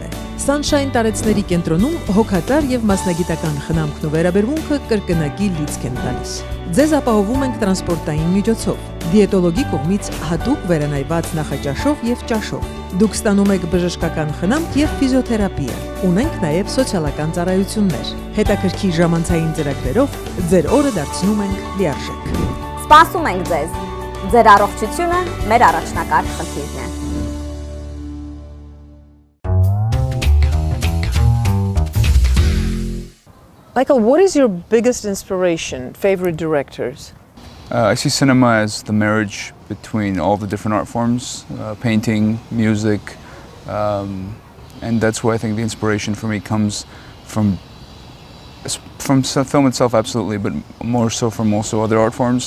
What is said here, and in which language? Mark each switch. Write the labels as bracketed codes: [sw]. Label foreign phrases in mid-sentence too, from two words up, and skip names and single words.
[hy] է։ Sunshine տարեցների կենտրոնում հոգատար եւ մասնագիտական խնամքն ու վերաբերմունքը կրկնակի լիցք են տալիս։ Ձեզ ապահովում ենք տրանսպորտային միջոցով, դիետոլոգի կողմից հատուկ վերանայված նախաճաշով եւ ճաշով։ Դուք ստանում եք բժշկական խնամք եւ ֆիզիոթերապիա։ Ունենք նաեւ սոցիալական ծառայություններ։ Հետաքրքիր ժամանցային ծրագրերով ձեր օրը դարձնում ենք լիարժեք։ Սպասում ենք ձեզ։ Ձեր առողջությունը մեր առաջնակարգ խնդիրն է։ [en] Michael, what is your biggest inspiration, favorite directors? I see cinema as the marriage between all the different art forms, painting, music, and that's why I think the inspiration for me comes from film itself, absolutely, but more so from also other art forms.